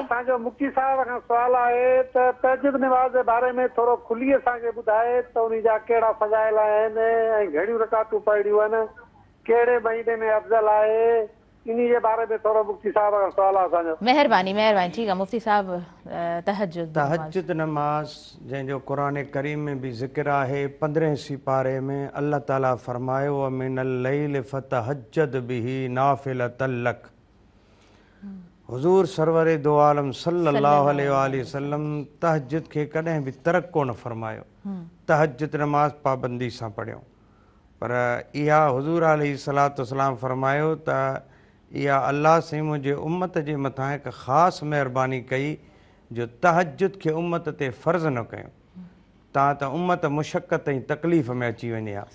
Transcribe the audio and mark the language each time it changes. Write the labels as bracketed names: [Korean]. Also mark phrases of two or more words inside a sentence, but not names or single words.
[Sindhi] असांजो मुफ्ती साहिब खां सुवाल आहे त तहज्जुद नमाज़ जे बारे में थोरो खुली असांखे ॿुधाए त उन जा कहिड़ा फज़ाइल आहिनि ऐं घणियूं रकातूं पढ़ियूं आहिनि, कहिड़े महीने में अफ़ज़ल आहे, इन जे बारे में थोरो मुफ्ती साहिब खां सुवाल आहे असांजो। महिरबानी महिरबानी। ठीकु आहे मुफ्ती साहिब, तहज्जुद नमाज जंहिंजो क़ुरान करीम में बि ज़िक्र आहे, 15 सिपारे में अल्लाह ताला फरमायो [Arabic] من الليل فتهجد به نافلة لك. [Sindhi] हुज़ूर सरवर दो आलम [Arabic] صلى الله عليه وسلم [Sindhi] तहज्जुद खे कॾहिं बि तरक कोन फरमायो, तहज्जुद नमाज पाबंदी सां पढ़ियो। पर इहा हुज़ूर [Arabic] عليه الصلاة والسلام [Sindhi] फरमायो त इहा अल्लाह से मुंहिंजे उम्मत जे मथां हिकु ख़ासि महिरबानी कई जो तहज्जुद खे उम्मत ते फ़र्ज़ न कयो, तव्हां त उम्मत मुशक़त ऐं तकलीफ़ में अची वञे हा।